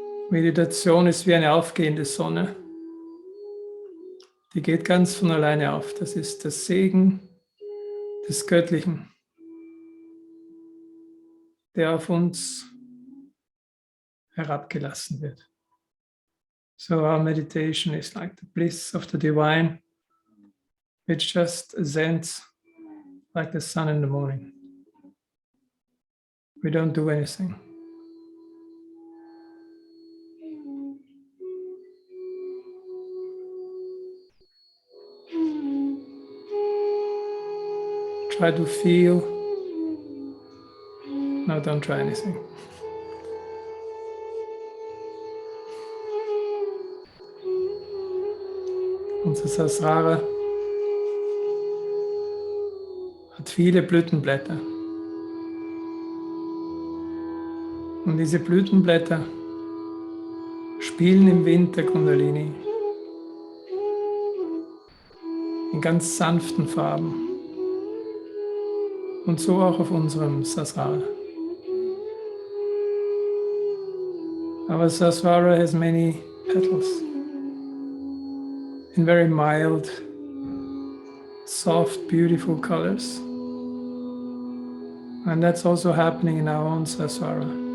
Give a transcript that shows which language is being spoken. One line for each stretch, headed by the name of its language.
German: Meditation ist wie eine aufgehende Sonne. Die geht ganz von alleine auf. Das ist der Segen des Göttlichen, der auf uns herabgelassen wird.
English: So our meditation is like the bliss of the divine, which just ascends like the sun in the morning. We don't do anything. Try to feel. No, don't try anything.
German: Unser Sahasrara hat viele Blütenblätter. Und diese Blütenblätter spielen im Wind der Kundalini in ganz sanften Farben. Und so auch auf unserem Sahasrara.
English: Our Sahasrara has many petals in very mild, soft, beautiful colors. And that's also happening in our own Sahasrara.